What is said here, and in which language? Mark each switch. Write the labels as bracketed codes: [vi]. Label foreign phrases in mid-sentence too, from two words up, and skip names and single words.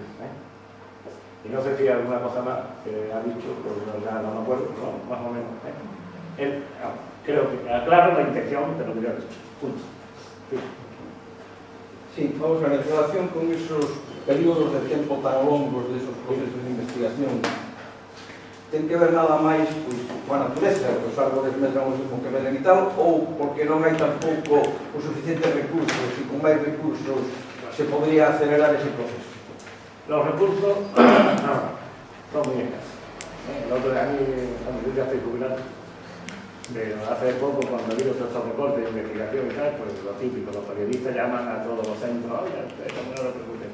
[es] Y no sé si hay alguna cosa más que ha dicho, pero ya no me acuerdo, pero más o menos. Creo que aclaro la intención de lo que yo he dicho. Punto. [gl] Sí, vamos a ver, en relación con esos períodos de tiempo tan longos de esos procesos de investigación, ten que ver nada máis coa natureza, que os árboles medran o mesmo que medran e tal, ou porque non hai tampouco os suficientes recursos e con máis recursos se podría acelerar ese proceso? [es] Los recursos son muy escasos. El otro de año, yo ya estoy jubilado, pero hace poco, cuando ha habido todos estos recortes de investigación y tal, pues lo típico, los periodistas llaman a todos los centros, oye, ustedes no lo repercuten.